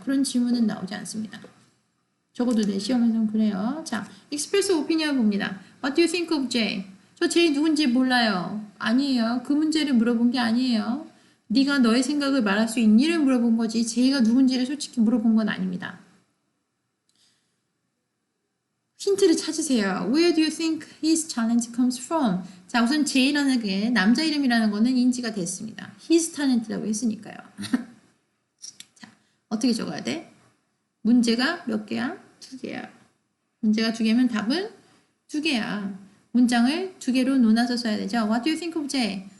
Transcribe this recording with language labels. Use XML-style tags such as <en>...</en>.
<ko>그런 질문은 나오지 않습니다. 적어도 내 시험에서는 그래요. 자, express opinion 봅니다.</ko> <en>What do you think of Jay?</en> <ko>저 제이 누군지 몰라요. 아니에요. 그 문제를 물어본 게 아니에요. 네가 너의 생각을 말할 수 있니를 물어본 거지 제이가 누군지를 솔직히 물어본 건 아닙니다. 힌트를 찾으세요.</ko> <en>Where do you think his talent comes from?</en> <ko>자, 우선 제이라는 게 남자 이름이라는 거는 인지가 됐습니다. his talent라고 했으니까요. 자, 어떻게 적어야 돼? 문제가 몇 개야? 2개야. 문제가 2개면 답은 2개야. 문장을 2개로 나눠서 써야 되죠.</ko> <en>What do you think of Jay?</en>